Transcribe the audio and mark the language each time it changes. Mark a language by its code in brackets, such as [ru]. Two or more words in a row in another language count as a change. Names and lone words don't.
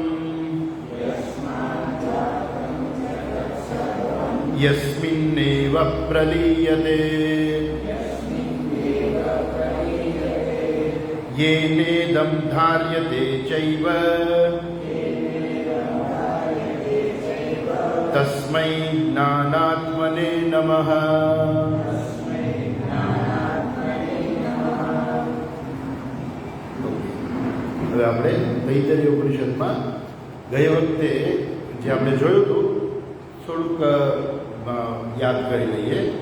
[sa] यस्मिन्नेव प्रलीयते येनेदं धार्यते चैव तस्मै ज्ञानात्मने नमः। [gu] હવે આપણે તૈત્તરીય ઉપનિષદમાં ગઈ વખતે જે આપણે જોયું હતું થોડુંક યાદ કરી લઈએ।